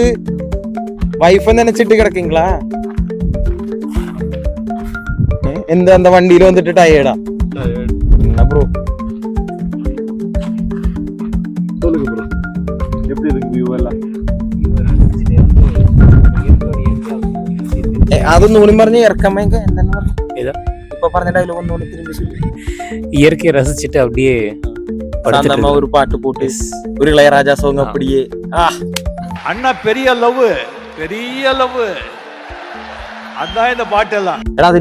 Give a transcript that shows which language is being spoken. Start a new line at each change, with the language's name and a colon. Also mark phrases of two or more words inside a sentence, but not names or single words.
Malayalam: വൈഫ് നനച്ചിട്ട് കിടക്കിങ്ങളാ? എന്താ വണ്ടിയിൽ വന്നിട്ട്
English: tired bro?
Malayalam: അതൊന്നുകൂടി പറഞ്ഞ് ഇറക്കാൻ ഇപ്പൊ പറഞ്ഞ ഡയലോഗ് ഒന്നുകൂടി
Tamil: இயற்கையை ரசிச்சுட்டு அப்படியே ஒரு பாட்டு போட்டு ஒரு இளையராஜா சோங் அப்படியே. அண்ணா பெரிய லவ் அதான் இந்த பாட்டு எல்லாம்.